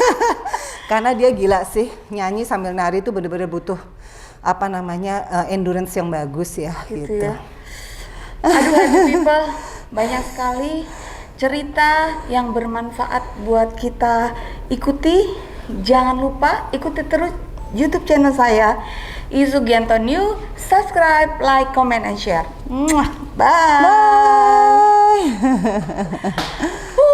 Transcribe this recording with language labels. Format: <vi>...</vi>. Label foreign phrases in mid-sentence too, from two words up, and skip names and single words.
<id>Karena dia gila sih, nyanyi sambil nari itu bener-bener butuh apa namanya endurance yang bagus ya gitu. Ya. Aduh</id> <en>happy people,</en> <id>banyak sekali cerita yang bermanfaat buat kita ikuti. Jangan lupa ikuti terus</id> <en>YouTube channel</en> <id>saya, Izugianto New.</id> <en>Subscribe, like, comment, and share. Bye. Bye.</en>